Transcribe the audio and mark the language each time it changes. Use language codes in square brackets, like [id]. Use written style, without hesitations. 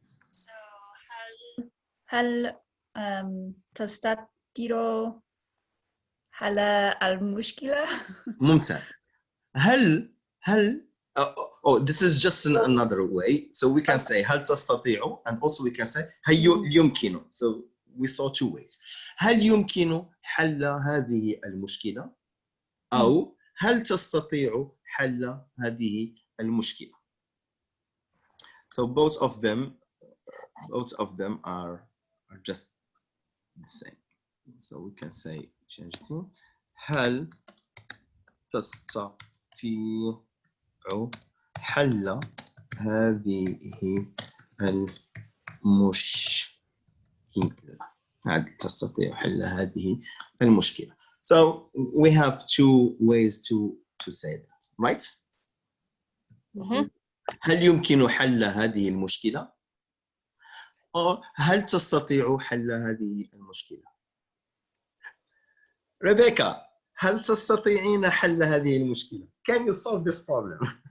[ar] So هل تستطيع حل المشكلة؟ ممتاز. هل [en] oh, this is just another way. So we can say [ar] هل تستطيع [en] and also we can say [ar] هل يمكن. [en] So we saw two ways. [ar] هل يمكن حل هذه المشكلة أو هل تستطيع حل هذه المشكلة. [en] So both of them are just the same. So we can say change it. [ar] هل تستطيع حل هذه المشكلة. هل تستطيع حل هذه المشكلة. [en] So we have two ways to say that, right? [ar] هل يمكن حل هذه المشكلة؟ أو هل تستطيع حل هذه المشكلة؟ ريبيكا، هل تستطيعين حل هذه المشكلة؟ [en] Can you solve this problem?